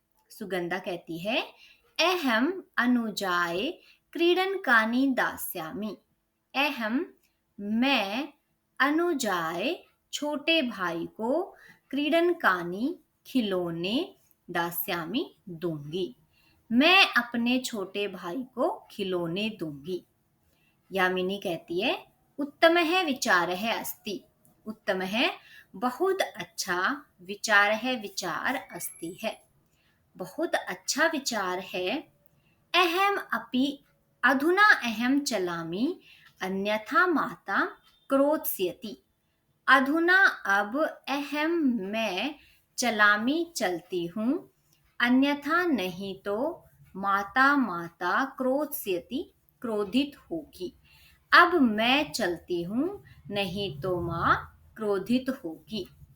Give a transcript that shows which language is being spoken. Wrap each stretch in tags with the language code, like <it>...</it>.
<hi>सुगंधा कहती है,</hi> <sa>अहम अनुजाय क्रीडनकानि दास्यामि। अहम मैं, अनुजाय</sa> <hi>छोटे भाई को क्रीडनकानी खिलौने दास्यामी दूंगी। मैं अपने छोटे भाई को खिलौने दूंगी। यामिनी कहती है</hi> <sa>उत्तमः विचारः अस्ति।</sa> <hi>उत्तमः बहुत अच्छा, विचारः विचार अस्ति है, बहुत अच्छा विचार है।</hi> <sa>अहम अपि अधुना अहम चलामि अन्यथा माता क्रोधस्यति।</sa> <hi>अधुना अब अहम मैं चलामी चलती हूँ, अन्यथा नहीं तो माता माता क्रोधस्यति क्रोधित होगी। अब मैं चलती हूँ, नहीं तो माँ क्रोधित होगी।</hi>